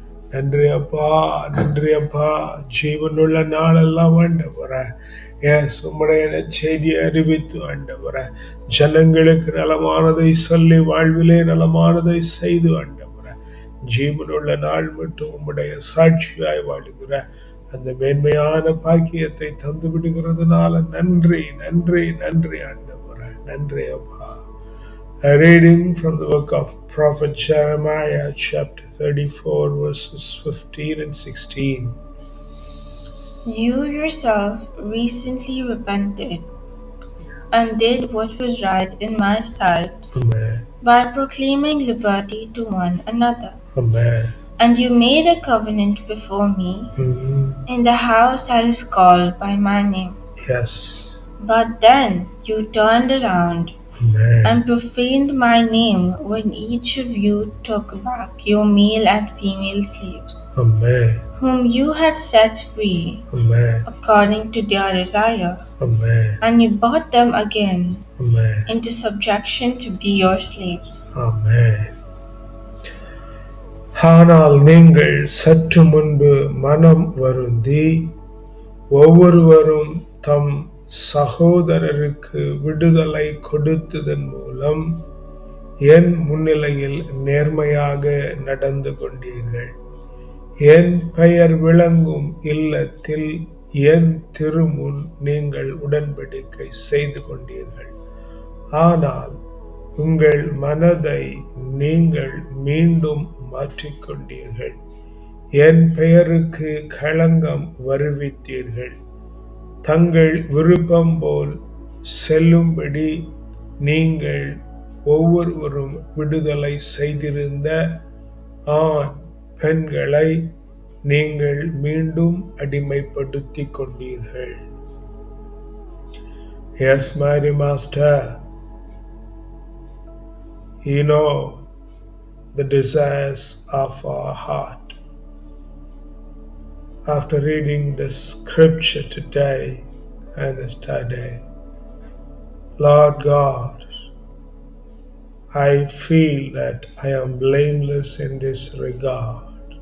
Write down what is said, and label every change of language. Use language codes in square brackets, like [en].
[ta] நன்றி அப்பா, நன்றி அப்பா. ஜீவனுள்ள நாளெல்லாம் ஆண்டவரே உம்முடைய செய்தியை அறிவித்து ஆண்டவரே ஜனங்களுக்கு நலமானதை சொல்லி வாழ்விலே நலமானதை செய்து ஆண்டவரே ஜீவனுள்ள நாள் மட்டும் உம்முடைய சாட்சியாய் வாழுகிற அந்த மேன்மையான பாக்கியத்தை தந்து விடுகிறதுனால நன்றி நன்றி நன்றி ஆண்டவரே. நன்றி அப்பா. [en] A reading from the book of Prophet Jeremiah, chapter 34, verses 15 and 16. You yourself recently repented and did what was right in my sight. Amen. By proclaiming liberty to one another. Amen. And you made a covenant before me in the house that is called by my name. Yes. But then you turned around Amen. and profaned my name when each of you took back your male and female slaves, Amen. whom you had set free Amen. according to their desire. Amen. And you brought them again Amen. into subjection to be your slaves. Amen. [ta] ஆனால் நீங்கள் சற்று முன்பு மனம் வருந்தி ஒவ்வொருவரும் தம் சகோதரருக்கு விடுதலை கொடுத்ததன் மூலம் என் முன்னிலையில் நேர்மையாக நடந்து கொண்டீர்கள். என் பெயர் விளங்கும் இல்லத்தில் என் திருமுன் நீங்கள் உடன்படிக்கை செய்து கொண்டீர்கள். ஆனால் உங்கள் மனதை நீங்கள் மீண்டும் மாற்றிக்கொண்டீர்கள். என் பெயருக்கு களங்கம் வருவித்தீர்கள். தங்கள் விருப்பம் போல் செல்லும்படி நீங்கள் ஒவ்வொருவரும் விடுதலை செய்திருந்த ஆண் பெண்களை நீங்கள் மீண்டும் அடிமைப்படுத்திக் கொண்டீர்கள். [en] Yes, my master, you know the desires of our heart. After reading the scripture today and yesterday, Lord God, I feel that I am blameless in this regard.